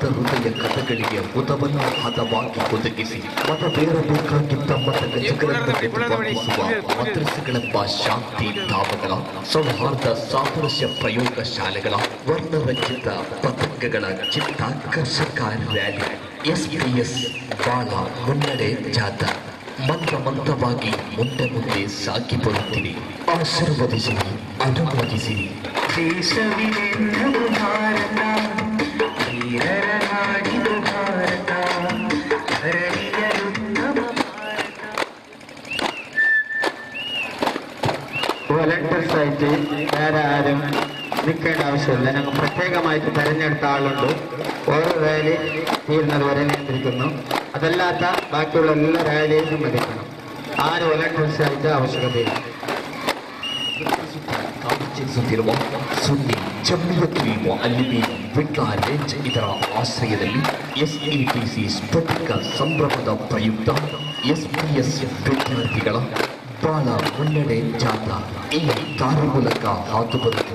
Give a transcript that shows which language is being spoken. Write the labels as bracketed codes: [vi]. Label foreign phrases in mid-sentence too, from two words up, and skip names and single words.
[kn] ಹೃದಯ ಕಥಗಳಿಗೆ ಹುತವನ್ನು ಹದವಾಗಿ ಒದಗಿಸಿ ಮತಬೇರಬೇಕಾಗಿದ್ದ ಮತಗಜಗಳನ್ನು ಪ್ರತಿಪಾದಿಸುವ ಮದ್ರಸೆಗಳೆಂಬ ಶಾಂತಿ ಧಾಮಗಳ, ಸೌಹಾರ್ದ ಸಾಮರಸ್ಯ ಪ್ರಯೋಗ ಶಾಲೆಗಳ, ವರ್ಣರಂಜಿತ ಪತಂಗಗಳ ಚಿತ್ತಾಕರ್ಷಕ ರ್ಯಾಲಿ SBS ಬಾಳ ಮುನ್ನಡೆ ಜಾಥಾ ಮಂತ್ರವಾಗಿ ಮುಂದೆ ಮುಂದೆ ಸಾಗಿ ಬರುತ್ತೀರಿ. ಆಶೀರ್ವದಿಸಿರಿ, ಅನುಮೋದಿಸಿರಿ. ದೇಶವಿದೆಲ್ಲವೂ ಭಾರತ, ವೀರರ ನಾಡಿದು ಭಾರತ, [ml] വോളണ്ടിയേഴ്സ് ആയിട്ട് വേറെ ആരും നിൽക്കേണ്ട ആവശ്യമില്ല. ഞങ്ങൾ പ്രത്യേകമായിട്ട് തെരഞ്ഞെടുത്ത ആളുണ്ട്. ഓരോ റാലി തീരുന്നത് വരെ നിയന്ത്രിക്കുന്നു. അതല്ലാത്ത ബാക്കിയുള്ള എല്ലാ റാലിയും സമ്മതിക്കണം. ആരും വോളണ്ടിയേഴ്സ് ആയിട്ട് ആവശ്യകതയില്ല. [kn] ಕಾಣಿಸುತ್ತಿರುವ ಸುನ್ನಿ ಜಮ್ಮಿಯತ್ವಿ ಮುಅಲ್ಲಿಮೀನ್ ವಿಟ್ಲ ರೇಂಜ್ ಇದರ ಆಶ್ರಯದಲ್ಲಿ SETC ಸ್ಫಟಿಕ ಸಂಭ್ರಮದ ಪ್ರಯುಕ್ತ SBS ವಿದ್ಯಾರ್ಥಿಗಳ ಬಾಳ ಮುನ್ನಡೆ ಜಾಥಾ ಈ ದಾರಿ ಮೂಲಕ ಹಾದು ಬರುತ್ತಿದೆ.